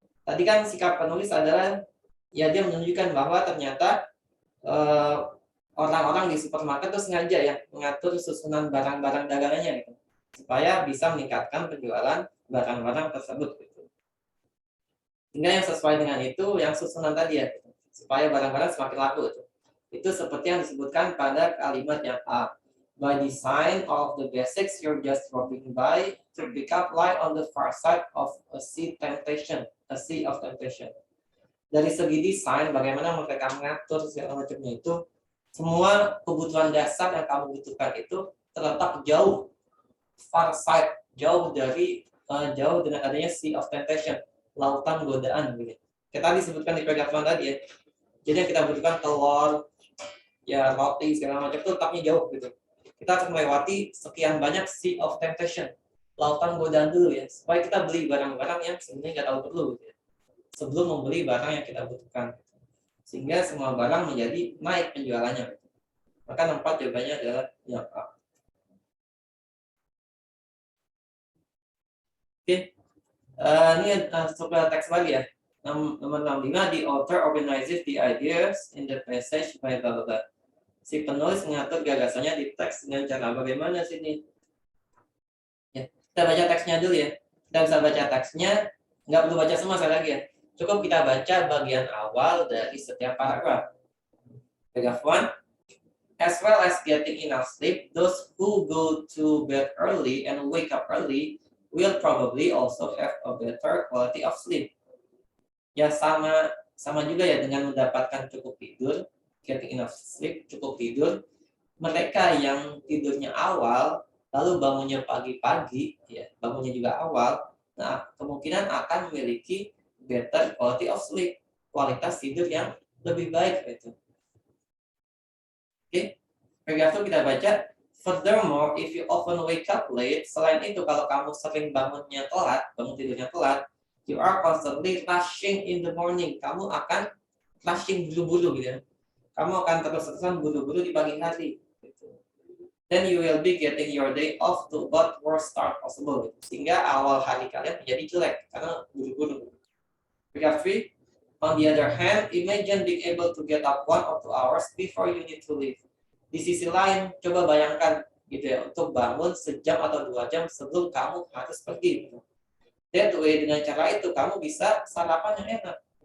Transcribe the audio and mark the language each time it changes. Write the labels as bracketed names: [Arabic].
[Indonesian] Tadi kan sikap penulis adalah ya dia menunjukkan bahwa ternyata orang-orang di supermarket itu sengaja ya mengatur susunan barang-barang dagangannya gitu, supaya bisa meningkatkan penjualan barang-barang tersebut gitu. Sehingga yang sesuai dengan itu yang susunan tadi ya gitu, supaya barang-barang semakin laku gitu. Itu seperti yang disebutkan pada kalimat yang A. [English] By design of the basics you're just dropping by to pick up light on the far side of a sea of temptation. [Indonesian] Dari segi desain, bagaimana mereka mengatur segala macamnya itu, semua kebutuhan dasar yang kamu butuhkan itu terletak jauh, far side, jauh dengan adanya sea of temptation, lautan godaan gitu. Kita disebutkan di paragraf tadi ya. Jadi yang kita butuhkan telur, ya roti segala macam itu letaknya jauh gitu. Kita harus melewati sekian banyak sea of temptation, lautan godaan dulu ya, supaya kita beli barang-barang yang sebenarnya nggak tahu perlu gitu ya, sebelum membeli barang yang kita butuhkan. Sehingga semua barang menjadi naik penjualannya. Maka 4 jawabannya adalah yang A. Oke. Ini coba teks lagi ya. [English] Nomor 65, the author organizes the ideas in the passage by blah blah blah. [Indonesian] Si penulis mengatur gagasannya di teks dengan cara bagaimana sini? Ya, kita baca teksnya dulu ya. Kita bisa baca teksnya, nggak perlu baca semua sekali lagi ya. Cukup kita baca bagian awal dari setiap paragraf. [English] Paragraph 1. As well as getting enough sleep, those who go to bed early and wake up early will probably also have a better quality of sleep. [Indonesian] Ya sama juga ya dengan mendapatkan cukup tidur, getting enough sleep, cukup tidur. Mereka yang tidurnya awal lalu bangunnya pagi-pagi, ya bangunnya juga awal, nah kemungkinan akan memiliki better quality of sleep, kualitas tidur yang lebih baik itu. Oke, paragraf itu kita baca. Furthermore, if you often wake up late, selain itu kalau kamu sering bangunnya telat, bangun tidurnya telat, you are constantly rushing in the morning. Kamu akan rushing buru-buru gitu ya. Kamu akan terus-terusan buru-buru di pagi hari. Gitu. [English] Then you will be getting your day off to what worst start possible. [Indonesian] Gitu. Sehingga awal hari kalian menjadi jelek karena buru-buru. [English] Paragraph 3. On the other hand, imagine being able to get up 1 or 2 hours before you need to leave. [Indonesian] Di sisi lain, coba bayangkan gitu ya, untuk bangun sejam atau 2 jam sebelum kamu harus pergi. Gitu. That way, dengan cara itu kamu bisa sarapan yang enak.